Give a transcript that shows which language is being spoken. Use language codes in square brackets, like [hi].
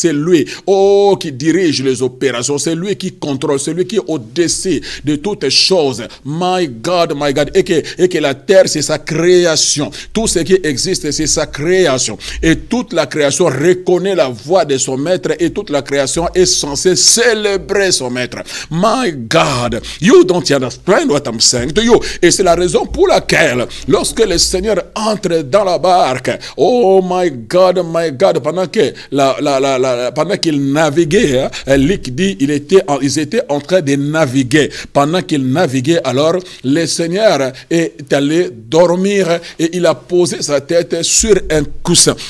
[fr] C'est lui, qui dirige les opérations. C'est lui qui contrôle, c'est lui qui est au-dessus de toutes choses. [en] My God, [fr] et que la terre, c'est sa création. Tout ce qui existe, c'est sa création. Et toute la création reconnaît la voix de son maître et toute la création est censée célébrer son maître. [en] My God, you don't understand what I'm saying to you. [fr] Et c'est la raison pour laquelle, lorsque le Seigneur entre dans la barque, [en] oh my God, [fr] pendant qu'il naviguait, Luc dit, ils étaient en train de naviguer. Pendant qu'il naviguait, alors, le Seigneur est allé dormir et il a posé sa tête sur un coussin.